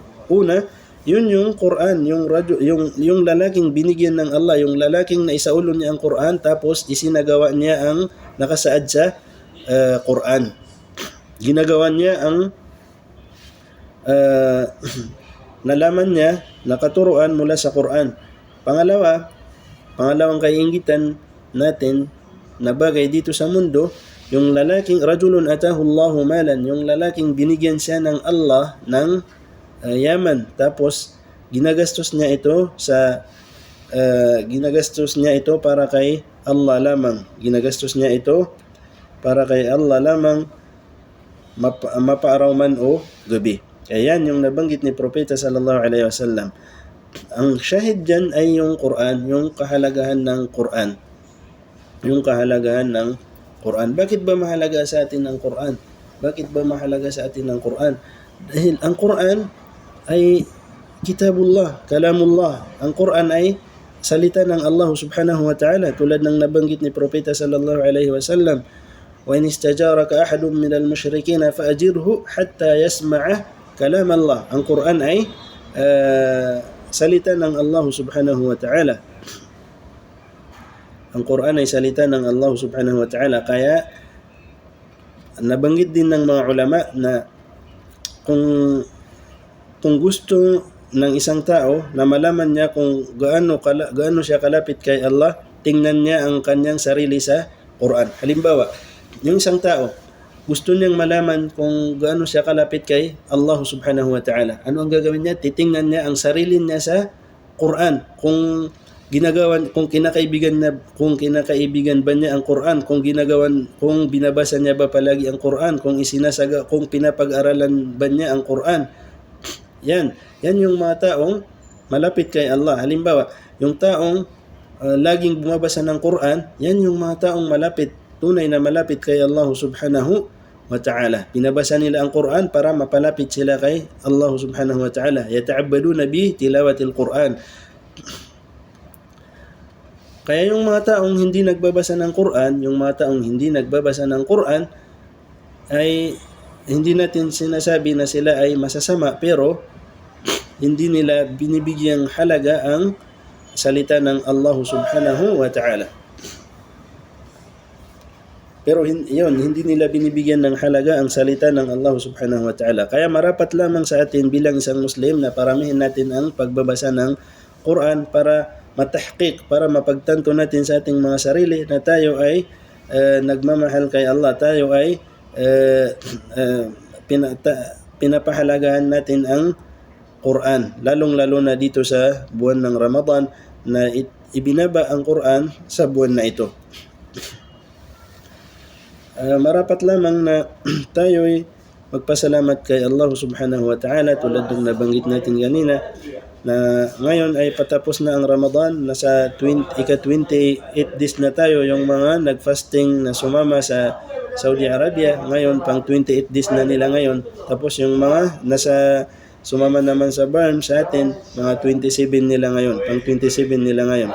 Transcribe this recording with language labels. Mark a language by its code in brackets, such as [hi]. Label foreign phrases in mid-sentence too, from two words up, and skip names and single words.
[tl] Una, yun yung Quran, yung lalaking binigyan ng Allah, yung lalaking naisaulo niya ang Quran tapos isinagawa niya ang nakasaad sa Quran. Ginagawa niya ang nalaman niya, nakaturuan mula sa Quran. Pangalawang kainggitan natin na bagay dito sa mundo, yung lalaking [ar] رجل آتاه الله مالا, [tl] yung lalaking binigyan siya ng Allah ng yaman, tapos ginagastos niya ito para kay Allah lamang. Ginagastos niya ito para kay Allah lamang, mapaaraw man o gabi. Kaya yan yung nabanggit ni Propeta [ar] صلى الله عليه وسلم. [tl] Ang shahid dyan ay yung Quran, yung kahalagahan ng Quran. Yung kahalagahan ng Quran. Bakit ba mahalaga sa atin ang Quran? Bakit ba mahalaga sa atin ang Quran? Dahil ang Quran ay [ar] كتاب الله، كلام الله. [tl] Ang Quran ay salita ng Allah [ar] سبحانه وتعالى, [tl] tulad ng nabanggit ni Propeta [ar] صلى الله عليه وسلم, وإن استجارك أحد من المشركين فأجره حتى يسمع كلام الله. [tl] Ang Quran ay salita ng Allah [ar] سبحانه وتعالى. [tl] Ang Quran ay salita ng Allah [ar] سبحانه وتعالى. [tl] Kaya nabanggit din ng mga ulama na kung gusto ng isang tao na malaman niya kung gaano siya kalapit kay Allah, tingnan niya ang kanyang sarili sa Quran. Halimbawa, yung isang tao gusto niyang malaman kung gaano siya kalapit kay Allah [ar] سبحانه وتعالى. [tl] Ano ang gagawin niya? Titingnan niya ang sarili niya sa Quran. Kung kinakaibigan ba niya ang Quran, kung binabasa niya ba palagi ang Quran, kung pinapag-aralan ba niya ang Quran. Yan yung mga taong malapit kay Allah. Halimbawa, yung taong laging bumabasa ng Quran, yan yung mga taong tunay na malapit kay Allah [ar] سبحانه وتعالى. [tl] Binabasa nila ang Quran para mapalapit sila kay Allah [ar] سبحانه وتعالى. يتعبدون بتلاوة القرآن. [tl] Kaya yung mga taong hindi nagbabasa ng Quran, ay hindi natin sinasabi na sila ay masasama, pero hindi nila binibigyang halaga ang salita ng Allah [ar] سبحانه وتعالى. [tl] Pero hindi nila binibigyan ng halaga ang salita ng Allah [ar] سبحانه وتعالى. [tl] Kaya marapat lamang sa atin bilang isang Muslim na paramihin natin ang pagbabasa ng Quran para matahqiq, para mapagtanto natin sa ating mga sarili na tayo ay nagmamahal kay Allah. Tayo ay pinapahalagahan natin ang Quran. Lalong-lalo na dito sa buwan ng Ramadan na ibinaba ang Quran sa buwan na ito. Marapat lamang na tayo ay magpasalamat kay Allah [ar] سبحانه وتعالى, [tl] tulad ng nabanggit natin kanina na ngayon ay patapos na ang Ramadan, nasa ika-28 days na tayo, yung mga nag-fasting na sumama sa Saudi Arabia, ngayon pang 28 days na nila ngayon. Tapos yung mga sumama naman sa Barm sa atin, mga 27 nila ngayon, pang 27 nila ngayon.